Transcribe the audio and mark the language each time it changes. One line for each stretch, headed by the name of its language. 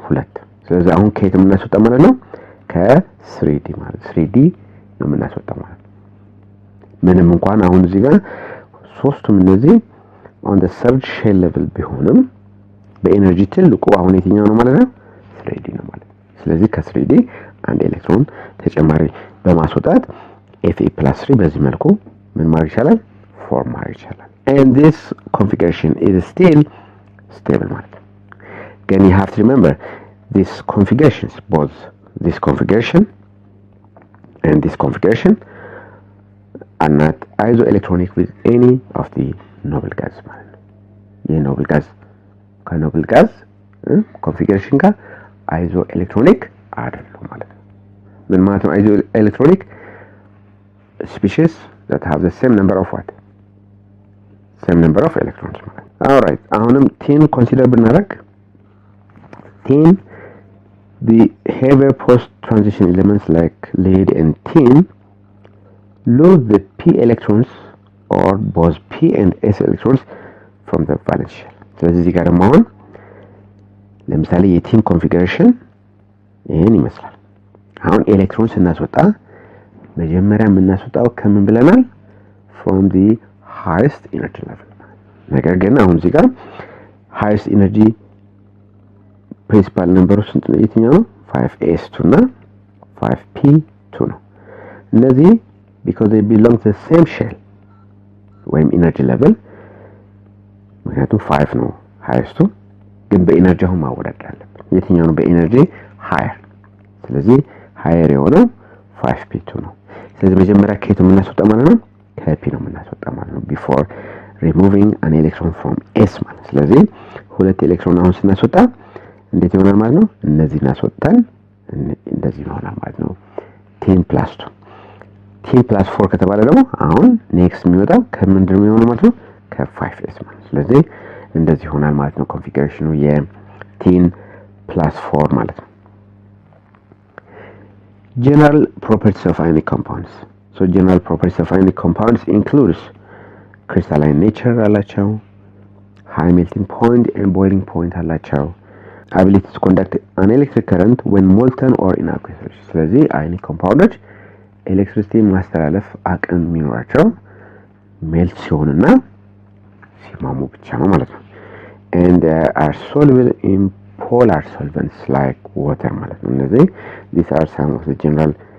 Amharic: 2። ስለዚህ አሁን ከየት የምናስወጣ ማለት ነው? ከ3d ማለት 3d ነው የምናስወጣ ማለት ነው። ምንም እንኳን አሁን እዚህ ጋር ሶስቱም እነዚህ
English: on the third shell level
Amharic: ቢሆንም በኤነርጂ ትልቁ አሁን የትኛው ነው ማለት ነው? 3d ነው ማለት ነው። ስለዚህ ከ3d አንድ ኤሌክትሮን ተጨማሪ በማስወጣት Fe+3 በዚህ መልኩ ምን ማድረግ ይችላል? ፎርም ማድረግ ይችላል።
English: and this configuration is still stable ማለት ነው። ግን you have to remember these configurations, both this configuration and this configuration are not isoelectronic with any of the noble gas ማለት ነው።
Amharic: ይህ ኖብል ጋዝ ከኖብል ጋዝ ኮንፊግሬሽን ጋር
English: isoelectronic
Amharic: አይደሉም ማለት ነው። ምን ማለት ነው
English: isoelectronic? species that have the same number of what? same number of electrons ማለት ነው። all right,
Amharic: አሁንም
English: tin consider ብናደርግ tin, the heavier post transition elements like lead and tin lose the p electrons or both p and s electrons from the valence shell.
Amharic: ስለዚህ እዚህ ጋር ደግሞ አሁን ለምሳሌ የቲን ኮንፊግሬሽን ይሄን ይመስላል። አሁን ኤሌክትሮን ስናስወጣ መጀመሪያ የምናስወጣው ከምን ብለናል?
English: from the highest energy level።
Amharic: ነገር ግን አሁን እዚህ ጋር highest energy principal number ስንት ነው? የትኛው ነው? 5s2 እና 5p2 ነው። እነዚህ
English: because they belong to the same shell
Amharic: ወይም energy level ምክንያቱም 5 ነው highest ግን በኤነርጂ አሁን ማወዳደር አለብን። የትኛው ነው በኤነርጂ ሃየር? ስለዚህ ሃየር የሆነው 5p2 ነው። ስለዚህ መጀመሪያ ከየት ነው የምናስወጣው ማለት ነው? ከp ነው የምናስወጣው ማለት ነው
English: before removing an electron from s
Amharic: ማለት። ስለዚህ ሁለት ኤሌክትሮን አሁን ስናስወጣ እንዴት ይሆናል ማለት ነው? እነዚህ እናስወጣን እንደዚህ ይሆናል ማለት ነው 10+2 10+4 ከተባለ ደግሞ አሁን ኔክስት የሚወጣው ከምንድን ነው የሚሆነው ማለት ነው? ከ5s ማለት። ስለዚህ እንደዚህ ይሆናል ማለት ነው ኮንፊግሬሽኑ የ10+4 ማለት ነው።
English: general properties of ionic compounds. so general properties of ionic compounds includes crystalline nature አላቸው፣ high melting point and boiling point አላቸው፣ ability to conduct an electric current when molten or in aqueous solution። ስለዚህ ionic compounds
Amharic: ኤሌክትሪሲቲ ማስተላለፍ አቅም የሚኖራቸው ሜልት ሲሆንና ሲማሙ ብቻ ነው ማለት ነው።
English: and are soluble in polar solvents like water ማለት ነው። እነዚህ these are some of the general